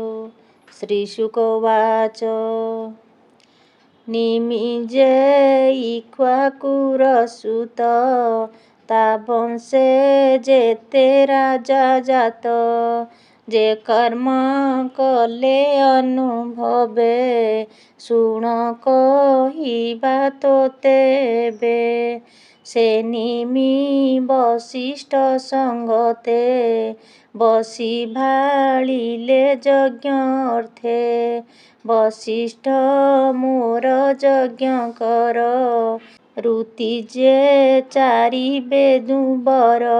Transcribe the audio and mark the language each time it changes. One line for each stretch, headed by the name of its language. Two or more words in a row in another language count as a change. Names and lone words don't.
Sanskrit: श्रीशुकोवाच।
Odia: ନିମିଜେ ଇକ୍ଷ୍ୱାକୁରସୁତ ତା ବଂଶେ ଯେତେ ରାଜା ଜାତ। ଯେ କର୍ମ କଲେ ଅନୁଭବେ ଶୁଣ କହିବା ତୋତେ ବେ। ସେ ନିମି ବଶିଷ୍ଠ ସଙ୍ଗତେ ବସି ଭାଳିଲେ ଯଜ୍ଞ ଅର୍ଥେ। ବଶିଷ୍ଠ ମୋର ଯଜ୍ଞ କର ଋତି ଯେ ଚାରି ବେଦୁବର।